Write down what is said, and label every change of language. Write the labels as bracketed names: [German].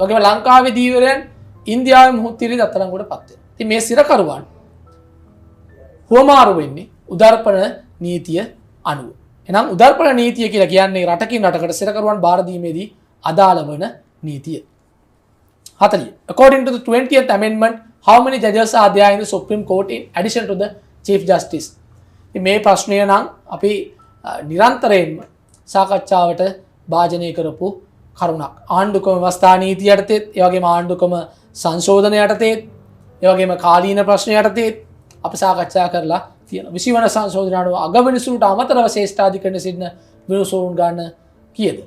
[Sinhala] ඒ වගේම ලංකාවේ දීවරයන් ඉන්දියාවේ මුහුත්තිරිය අත්අඩංගුවට පත් වෙනවා. ඉතින් මේ සිරකරුවන් හුවමාරු වෙන්නේ උදාරපණ නීතිය අනුව. එහෙනම් උදාරපණ නීතිය කියලා කියන්නේ රටකින් රටකට සිරකරුවන් බාර දීමේදී අදාළ වන නීතිය. 40. [English] According to the 20th amendment, how many judges are there in the Supreme Court in addition to the Chief Justice? [Sinhala] මේ ප්‍රශ්නය නම් අපි නිරන්තරයෙන්ම සාකච්ඡාවට භාජනය කරපු කරුණක්. ආණ්ඩුක්‍රම ව්‍යවස්ථා නීතිය යටතේත්, ඒ වගේම ආණ්ඩුක්‍රම සංශෝධන යටතේත්, ඒ වගේම කාලීන ප්‍රශ්න යටතේත් අපි සාකච්ඡා කරලා තියෙනවා. 20 වන සංශෝධන අනුව අගවිනිසුරුට අමතරව ශ්‍රේෂ්ඨාධිකරණයේ සිටින විනිසුරුන් ගන්න කීයද?